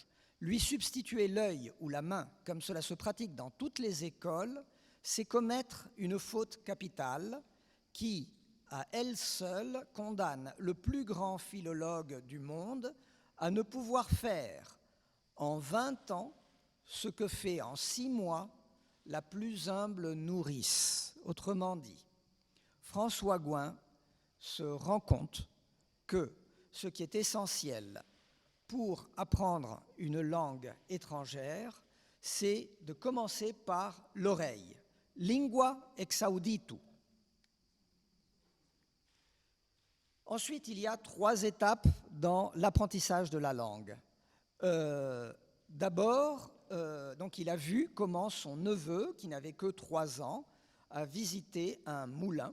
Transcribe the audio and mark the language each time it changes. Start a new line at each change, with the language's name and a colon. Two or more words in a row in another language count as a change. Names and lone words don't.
French: Lui substituer l'œil ou la main, comme cela se pratique dans toutes les écoles, c'est commettre une faute capitale qui, à elle seule, condamne le plus grand philologue du monde à ne pouvoir faire en 20 ans ce que fait en 6 mois la plus humble nourrice. Autrement dit, François Gouin se rend compte que ce qui est essentiel pour apprendre une langue étrangère, c'est de commencer par l'oreille.
Latin: Lingua ex auditu.
French: Ensuite, il y a 3 étapes dans l'apprentissage de la langue. D'abord, donc il a vu comment son neveu, qui n'avait que 3 ans, a visité un moulin.